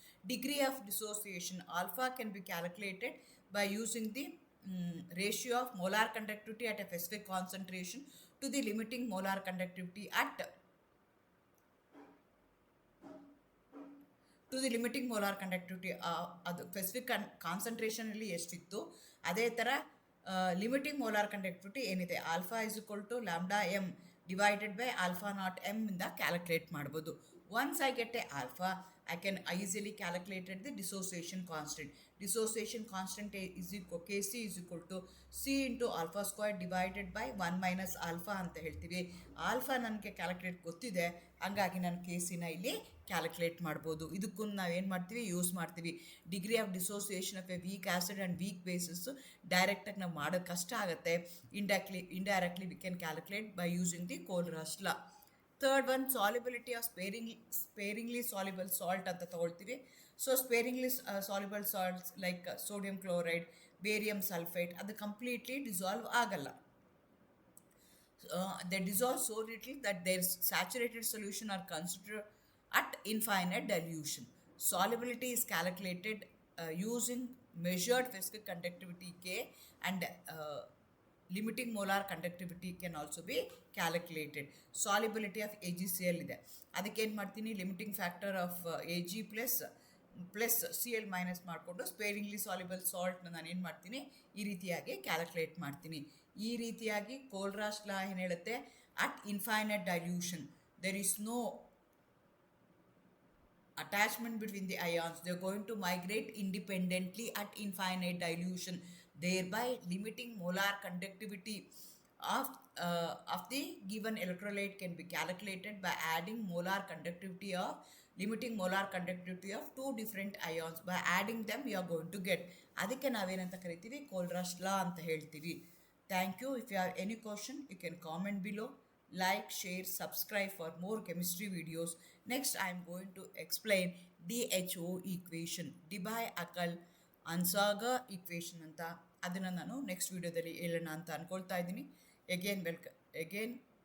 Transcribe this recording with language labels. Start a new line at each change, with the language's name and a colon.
English: Degree of dissociation alpha can be calculated by using the ratio of molar conductivity at a specific concentration to the limiting molar conductivity limiting molar conductivity.
Kannada: ಅದು specific ಕಾನ್ಸಂಟ್ರೇಷನಲ್ಲಿ ಎಷ್ಟಿತ್ತು ಅದೇ ಥರ limiting molar conductivity ಏನಿದೆ
English: alpha is equal to lambda M divided by alpha naught M
Kannada: ಇಂದ calculate ಮಾಡ್ಬೋದು.
English: Once I get a alpha I can easily calculate the dissociation constant. Dissociation constant is equal Kc is equal to C into alpha square divided by 1 minus alpha
Kannada: ಅಂತ ಹೇಳ್ತೀವಿ. Alpha ನನಗೆ calculate ಗೊತ್ತಿದೆ, ಹಂಗಾಗಿ ನಾನು KCನ ಇಲ್ಲಿ calculate ಮಾಡ್ಬೋದು. ಇದಕ್ಕೂ ನಾವೇನು ಮಾಡ್ತೀವಿ, ಯೂಸ್ ಮಾಡ್ತೀವಿ.
English: degree of dissociation of a weak acid and weak bases
Kannada: ಡೈರೆಕ್ಟಾಗಿ ನಾವು ಮಾಡೋದು ಕಷ್ಟ ಆಗುತ್ತೆ.
English: Indirectly we can calculate by using the Kohlraasch law. Third one, solubility of sparingly soluble salt
Kannada: ಅಂತ ತೊಗೊಳ್ತೀವಿ.
English: so sparingly soluble salts like sodium chloride, barium sulphate
Kannada: ಅದು completely dissolve ಆಗಲ್ಲ.
English: They dissolve so little that their saturated solution are considered at infinite dilution. Solubility is calculated using measured specific conductivity K and limiting molar conductivity can also be calculated.
Kannada: Solubility of AgCl ಇದೆ, ಅದಕ್ಕೆ ಏನು ಮಾಡ್ತೀನಿ, limiting factor of Ag plus Cl minus ಮಾಡಿಕೊಂಡು sparingly soluble ಸಾಲ್ಟ್ನ ನಾನು ಏನು ಮಾಡ್ತೀನಿ, ಈ ರೀತಿಯಾಗಿ ಕ್ಯಾಲ್ಕುಲೇಟ್ ಮಾಡ್ತೀನಿ. ಈ ರೀತಿಯಾಗಿ ಕೋಲ್ರಾಸ್ ಲಾ ಏನು ಹೇಳುತ್ತೆ,
English: At infinite dilution there is no attachment between the ions. They're going to migrate independently at infinite dilution, thereby limiting molar conductivity of the given electrolyte can be calculated by adding molar conductivity of limiting molar conductivity of two different ions. By adding them you are going to get,
Kannada: ಅದಕ್ಕೆ ನಾವೇನಂತ ಕರಿತೀವಿ, ಕೋಲ್ರಾಸ್ ಲಾ ಅಂತ ಹೇಳ್ತೀವಿ.
English: Thank you. If you have any question you can comment below. Like, share, subscribe for more chemistry videos. Next I am going to explain DHO equation, Debye-Akal Ansager equation ಅಂತ.
Kannada: ಅದನ್ನು ನಾನು next ವಿಡಿಯೋದಲ್ಲಿ ಹೇಳೋಣ ಅಂತ ಅಂದ್ಕೊಳ್ತಾ ಇದ್ದೀನಿ.
English: again